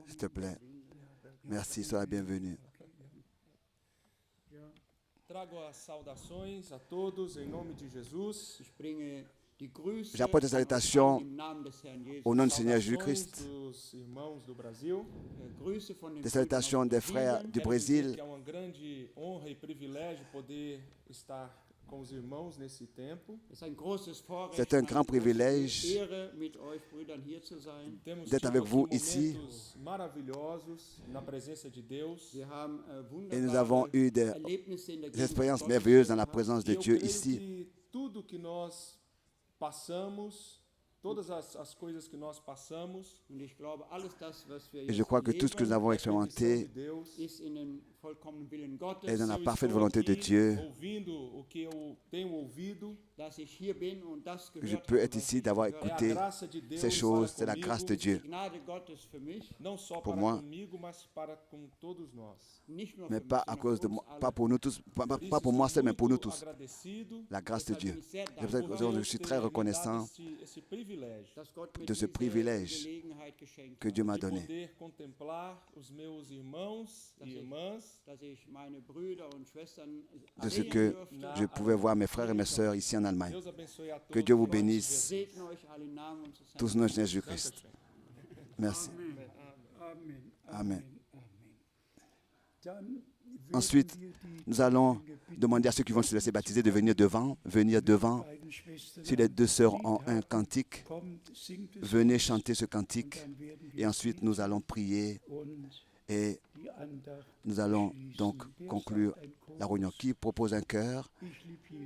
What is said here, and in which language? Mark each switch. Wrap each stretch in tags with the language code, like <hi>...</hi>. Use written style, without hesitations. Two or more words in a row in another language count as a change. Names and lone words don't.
<fr>S'il te plaît. Merci, sois la bienvenue.</fr> <pt>Trago as saudações a todos em nome de Jesus.</pt> <de>Ich bringe die Grüße</de> <fr>J'apporte des salutations</fr> <de>im Namen des Herrn Jesus.</de> <fr>au nom du Seigneur</fr> <pt>Saudações</pt> <fr>Jésus-Christ.</fr> <pt>dos irmãos do Brasil.</pt> <de>Grüße von den</de> <fr>Des salutations des frères du</fr> <pt>Quero dizer</pt> <fr>Brésil.</fr> <pt>que é uma grande honra e privilégio poder estar com os irmãos nesse tempo.</pt> <de>Es ist ein großes Vorrecht,</de> <fr>C'est un</fr> <de>eine</de> <fr>grand</fr> <de>große</de> <fr>privilège</fr> <de>Ehre, mit euch Brüdern hier zu sein.</de> <pt>Temos</pt> <fr>D'être</fr> <pt>tido</pt> <fr>avec</fr> <pt>aqui</pt> <fr>vous ici.</fr> <pt>momentos maravilhosos na presença de Deus.</pt> <de>Wir haben</de> <fr>Et nous avons</fr> <de>wunderbare</de> <fr>eu des</fr> <de>Erlebnisse in der</de> <fr>expériences</fr> <de>Gegenwart</de> <fr>merveilleuses dans la</fr> <de>Gottes</de> <fr>présence de</fr> <pt>E eu</pt> <fr>Dieu</fr> <pt>creio</pt> <fr>ici.</fr> <pt>que tudo que nós passamos, todas as coisas que nós passamos,</pt> <de>und ich glaube, alles das, was wir</de> <fr>Et je</fr> <de>jetzt</de> <fr>crois que tout ce que nous avons</fr> <pt>é permissão de</pt> <fr>expérimenté</fr> <pt>Deus.</pt> <de>ist in den vollkommenen Willen Gottes,</de> <fr>est dans la</fr> <pt>Eu</pt> <fr>parfaite</fr> <pt>estou</pt> <fr>volonté de</fr> <pt>aqui</pt> <fr>Dieu.</fr> <pt>ouvindo o que eu tenho ouvido.</pt> <de>dass ich hier bin und das</de> <fr>Que</fr> <de>gehört</de> <fr>je peux</fr> <de>habe,</de> <fr>être</fr> <de>was</de> <fr>ici,</fr> <de>ich</de> <fr>d'avoir</fr> <de>gehört</de> <pt>É a</pt> <fr>écouté</fr> <pt>graça de Deus</pt> <fr>ces choses, c'est</fr> <pt>para</pt> <fr>la grâce de</fr> <pt>comigo,</pt> <fr>Dieu.</fr> <de>habe. Gnade Gottes für mich,</de> <pt>não só</pt> <fr>Pour</fr> <pt>para</pt> <fr>moi,</fr> <pt>comigo, mas para com todos nós.</pt> <de>nicht nur</de> <fr>Mais</fr> <de>für</de> <fr>pas</fr> <de>mich,</de> <fr>à</fr> <de>sondern</de> <fr>cause</fr> <de>für</de> <fr>de moi,</fr> <de>uns alle.</de> <fr>pas pour nous tous, pas pour moi seul, mais pour nous tous.</fr> <pt>Agradecido</pt> <fr>La grâce de Dieu.</fr> <de>Deshalb bin ich sehr</de> <fr>C'est pour ça</fr> <de>dankbar,</de> <fr>que je suis très reconnaissant</fr> <pt>esse privilégio</pt> <de>dass Gott mir</de> <fr>de ce</fr> <de>diese</de> <fr>privilège</fr> <de>Gelegenheit geschenkt</de> <fr>que</fr> <de>hat,</de> <fr>Dieu m'a de donné.</fr> <pt>poder contemplar os meus irmãos e irmãs</pt> <de>dass ich meine Brüder und Schwestern</de> <fr>De ce</fr> <de>sehen</de> <fr>que</fr> <de>durfte.</de> <fr>je pouvais voir mes frères et mes sœurs ici en Allemagne.</fr> <pt>Deus abençoe a todos.</pt> <fr>Que Dieu vous</fr> <pt>em nome de</pt> <fr>bénisse.</fr> <pt>Jesus.</pt> <de>Segne euch alle im Namen unseres Herrn.</de> <fr>Tous nos Seigneur Jésus-Christ. Merci. Amen. Amen.</fr> <de>Dann werden</de> <fr>Ensuite,</fr> <de>wir die</de> <fr>nous allons</fr> <de>Gläubigen bitten,</de> <fr>demander à ceux qui vont se laisser baptiser de venir devant.</fr> <de>beiden Schwestern</de> <fr>Si les deux sœurs ont un cantique,</fr> <de>kommt, singt es</de> <fr>venez chanter ce cantique.</fr> <de>dann werden wir</de> <fr>Et ensuite, nous allons prier</fr> <de>und</de> <fr>et</fr> <de>die Andacht</de> <fr>nous allons</fr> <de>schließen.</de> <fr>donc</fr> <de>Wer</de> <fr>conclure</fr> <de>sagt ein Chorus?</de> <fr>la réunion. Qui propose un cœur?</fr> <de>Ich lieb Jesus.</de>